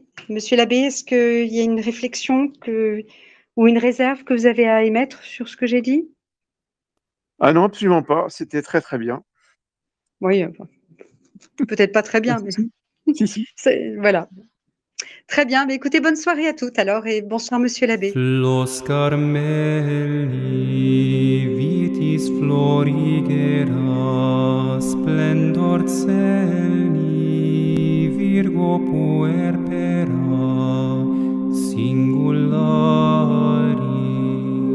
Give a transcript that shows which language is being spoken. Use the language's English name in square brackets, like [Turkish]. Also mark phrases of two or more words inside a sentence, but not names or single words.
[French] Monsieur l'abbé, est-ce qu'il y a une réflexion ou une réserve que vous avez à émettre sur ce que j'ai dit? Ah non, absolument pas. C'était très, très bien. Oui, peut-être pas très bien, mais Si. voilà. Très bien, mais écoutez, bonne soirée à toutes alors et bonsoir monsieur l'abbé. [Latin] Flos Carmeli vitis florigera splendor celi Virgo puerpera singulari